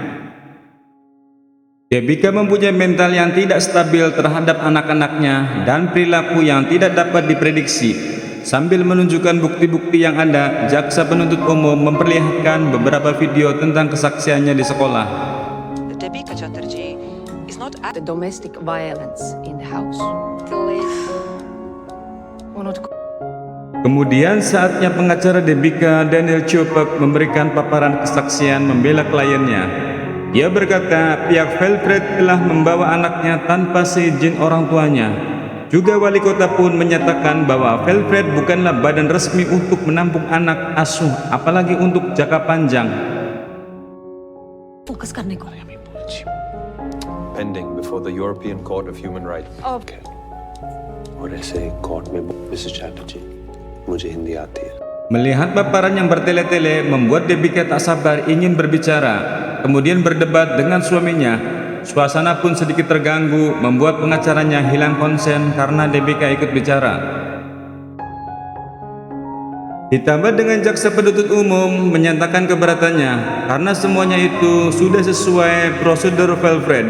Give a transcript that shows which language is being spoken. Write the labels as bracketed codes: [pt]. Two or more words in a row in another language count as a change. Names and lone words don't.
[id] Debika mempunyai mental yang tidak stabil terhadap anak-anaknya dan perilaku yang tidak dapat diprediksi. Sambil menunjukkan bukti-bukti yang ada, jaksa penuntut umum memperlihatkan beberapa video tentang kesaksiannya di sekolah. [en] Debika Chatterjee is not the domestic violence in the house. [id] Kemudian saatnya pengacara Debika, Daniel Chupek, memberikan paparan kesaksian membela kliennya. Dia berkata pihak Velfred telah membawa anaknya tanpa seizin orang tuanya. Juga wali kota pun menyatakan bahwa Velfred bukanlah badan resmi untuk menampung anak asuh, apalagi untuk jangka panjang. [hi] Fokus करने को. [en] Pending before the European Court of Human Rights. Okay. [hi] और ऐसे कोर्ट में मिसेस चैटर्जी, मुझे हिंदी आती है. [id] Melihat paparan yang bertele-tele membuat Debika tak sabar ingin berbicara, kemudian berdebat dengan suaminya. Suasana pun sedikit terganggu, membuat pengacaranya hilang konsen karena Debika ikut bicara. Ditambah dengan jaksa penuntut umum menyatakan keberatannya karena semuanya itu sudah sesuai prosedur Velfred.